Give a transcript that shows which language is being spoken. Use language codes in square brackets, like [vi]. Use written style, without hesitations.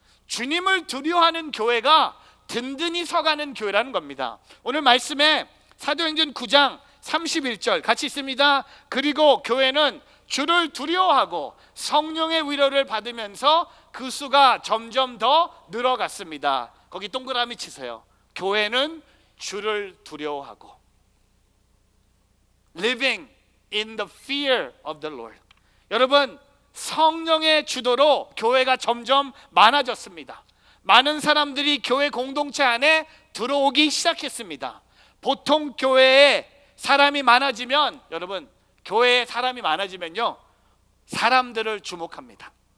[ko] 주님을 두려워하는 교회가 든든히 서가는 교회라는 겁니다. 오늘 말씀에 사도행전 9장 31절 같이 있습니다. 그리고 교회는 주를 두려워하고 성령의 위로를 받으면서 그 수가 점점 더 늘어갔습니다. 거기 동그라미 치세요. 교회는 주를 두려워하고 [en] Living in the fear of the Lord. [ko] 여러분, 성령의 주도로 교회가 점점 많아졌습니다. 많은 사람들이 교회 공동체 안에 들어오기 시작했습니다. 보통 교회에 사람이 많아지면, 여러분, 교회에 사람이 많아지면요, 사람들을 주목합니다.